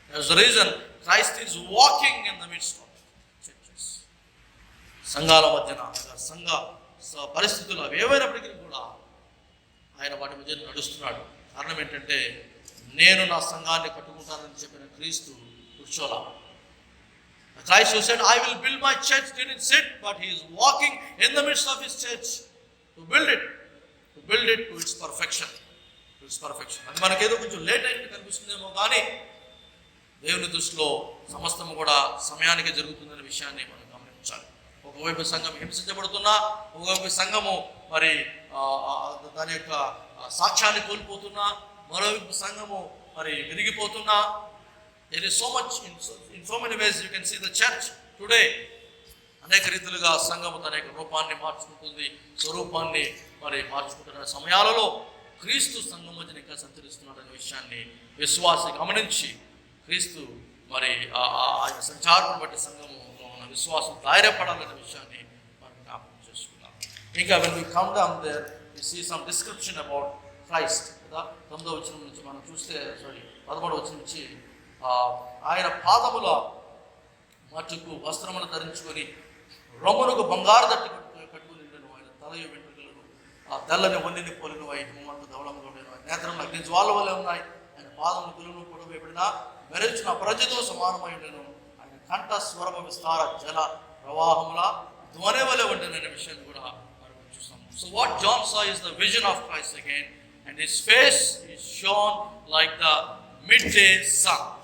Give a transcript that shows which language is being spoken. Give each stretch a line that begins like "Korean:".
English: That's the reason Christ is walking in the midst of churches.
Telugu: సంఘాల మధ్యన సంఘ పరిస్థితులు అవి ఏమైనప్పటికీ కూడా ఆయన వాటి మధ్య నడుస్తున్నాడు. కారణం ఏంటంటే నేను నా సంఘాన్ని కట్టుకుంటానని చెప్పిన క్రీస్తు కూర్చోలా.
English: Christ who said, I will build my church, didn't sit, but he is walking in the midst of his church to build it to its perfection.
Telugu: అది మనకేదో కొంచెం లేట్ అయినట్టు కనిపిస్తుందేమో కానీ దేవుని దృష్టిలో సమస్తము కూడా సమయానికి జరుగుతుందనే విషయాన్ని మనం గమనించాలి. ఒకవైపు సంఘం హింసించబడుతున్నా, ఒకవైపు సంఘము మరి దాని యొక్క సాక్ష్యాన్ని కోల్పోతున్నా, మరోవైపు సంఘము మరి విరిగిపోతున్నా.
English: There is so much in so many ways you can see the church today.
Telugu: అనేక రీతిలుగా సంఘము తన యొక్క రూపాన్ని మార్చుకుంటుంది, స్వరూపాన్ని మరి మార్చుకుంటున్న సమయాలలో క్రీస్తు సంఘం మధ్యన ఇంకా సంచరిస్తున్నాడనే విషయాన్ని విశ్వాసి గమనించి క్రీస్తు మరి ఆయన సంచారం బట్టి సంఘము ఉన్న విశ్వాసం ధైర్యపడాలనే విషయాన్ని మనం జ్ఞాపకం చేసుకున్నాం.
English: ఇంకా when we come down there we see some description about Christ కదా.
Telugu: 9వ వచనం నుంచి మనం చూస్తే 13వ వచనం నుంచి ఆయన పాదముల మట్టుకు వస్త్రమును ధరించుకొని రొమ్మునకు బంగారు దట్టి కట్టుకుని ఉండెను. ఆయన తల వెంట్రుకలను ఆ తెల్లని వన్నెని పోలిన ఆయన మొమ్మంత ధవళంగా ఉండేను. ఆయన నేత్రములు అగ్ని జ్వాల వలె ఉన్నాయి. ఆయన పాదములు గులును పొడవేయబడిన మెరుచిన ప్రజతో సమానమై ఉండెను. ఆయన కంఠ స్వరము విస్తార జల ప్రవాహముల ధ్వని వలె ఉండెననే విషయాన్ని కూడా మనం చూస్తాం.
English: So what John saw is the vision of Christ again, and his face is shone like the midday sun.